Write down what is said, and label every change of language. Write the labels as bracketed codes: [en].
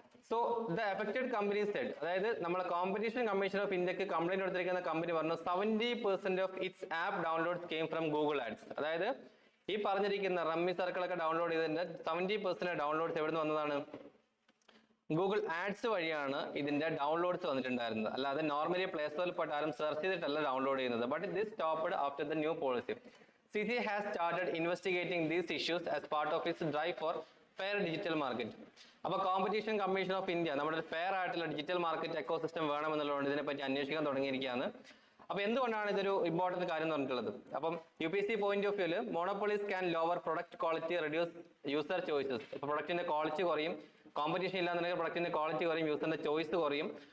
[en] so the affected company said, [ml] അതായത് നമ്മളെ competition commission of ഇന്ത്യക്ക് കംപ്ലൈന്റ് കൊടുത്തിരിക്കുന്ന കമ്പനി പറഞ്ഞു [en] 70% of its app downloads came from Google ads. [ml] അതായത് ഈ പറഞ്ഞിരിക്കുന്ന റമ്മി സർക്കിളൊക്കെ ഡൗൺലോഡ് ചെയ്തതിന്റെ 70% ഡൗൺലോഡ്സ് എവിടെ നിന്ന് വന്നതാണ്? ഗൂഗിൾ ആഡ്സ് വഴിയാണ് ഇതിന്റെ ഡൗൺലോഡ്സ് വന്നിട്ടുണ്ടായിരുന്നത്. അല്ലാതെ നോർമലി പ്ലേ സ്റ്റോറിൽ പോയിട്ട് ആരും സെർച്ച് ചെയ്തിട്ടല്ല ഡൗൺലോഡ് ചെയ്യുന്നത്. [en] But this stopped after the new policy. CCI has started investigating these issues as part of its drive for fair digital market. [ml] അപ്പൊ കോമ്പറ്റീഷൻ കമ്മീഷൻ ഓഫ് ഇന്ത്യ നമ്മുടെ fair ആയിട്ടുള്ള digital market ecosystem വേണമെന്നുള്ളതുകൊണ്ട് ഇതിനെപ്പറ്റി അന്വേഷിക്കാൻ തുടങ്ങിയിരിക്കുകയാണ്. അപ്പൊ എന്തുകൊണ്ടാണ് ഇതൊരു ഇമ്പോർട്ടന്റ് കാര്യം എന്ന് പറഞ്ഞിട്ടുള്ളത്? അപ്പം UPSC point of വ്യൂല് [en] Monopolies can lower product quality, reduce user choices. [ml] ഇപ്പൊ പ്രൊഡക്റ്റിന്റെ ക്വാളിറ്റി കുറയും, കോമ്പറ്റീഷൻ ഇല്ലാന്നുണ്ടെങ്കിൽ പ്രൊഡക്റ്റിന്റെ ക്വാളിറ്റി കുറയും, യൂസറിന്റെ ചോയ്സ് കുറയും.